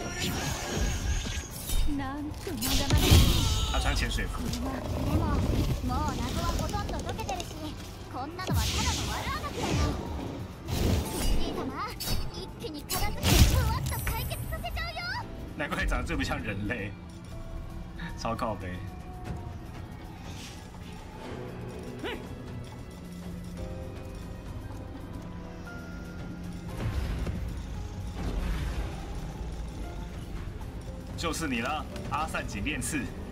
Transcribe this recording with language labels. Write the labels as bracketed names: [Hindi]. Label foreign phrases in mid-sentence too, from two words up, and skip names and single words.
[Japanese] え。なんとまだまだ。 [Chinese] 他穿潜水服。 [Japanese] でももう謎はほとんど解けてるし、こんなのはただの悪あがきだよ。おじい様、一気に片付けてふわっと解決させちゃうよ。 [Chinese] 难怪长得最不像人类，超靠北。就是你了，阿善井链刺。